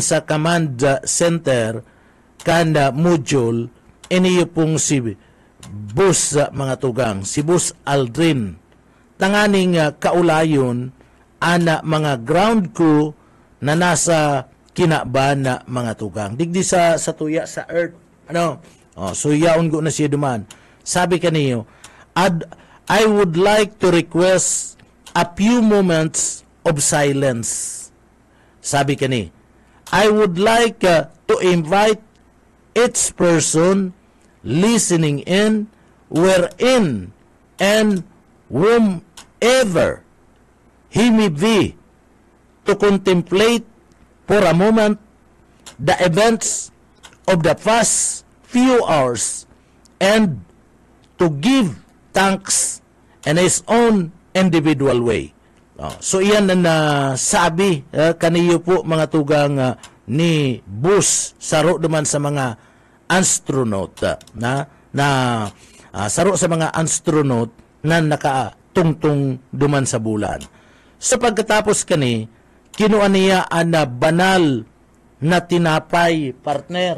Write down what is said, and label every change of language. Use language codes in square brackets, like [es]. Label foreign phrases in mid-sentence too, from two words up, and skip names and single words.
[bik] sa [en] command center [bik] kanda module iniyo pong si Buzz mga tugang, si Buzz Aldrin tanganing kaulayon ana mga [en] ground crew [bik] na nasa kinaban na mga tugang digdi sa tuya sa earth so yaon ko na siya duman sabi kaniyo [en] I would like to request a few moments of silence [bik] sabi kani [en] I would like to invite each person listening in, wherein and whomever he may be, to contemplate for a moment the events of the past few hours and to give thanks in his own individual way. [bik] So iyan na sabi kaniyo po mga tugang ni Buzz saro duman sa mga astronaut saro sa mga astronaut na nakatungtong duman sa bulan. [tl] So pagkatapos kani kinuha niya ang banal na tinapay partner.